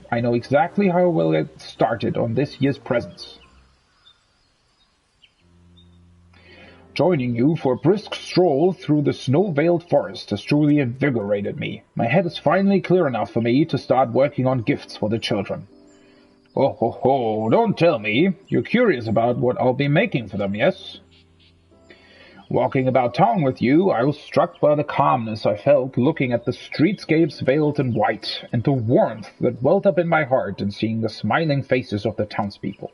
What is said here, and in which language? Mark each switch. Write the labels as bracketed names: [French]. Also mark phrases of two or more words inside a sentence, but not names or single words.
[English] I know exactly how I will get started on this year's presents. Joining you for a brisk stroll through the snow-veiled forest has truly invigorated me. My head is finally clear enough for me to start working on gifts for the children. Oh ho ho, don't tell me. You're curious about what I'll be making for them, yes? Walking about town with you, I was struck by the calmness I felt looking at the streetscapes veiled in white, and the warmth that welled up in my heart in seeing the smiling faces of the townspeople.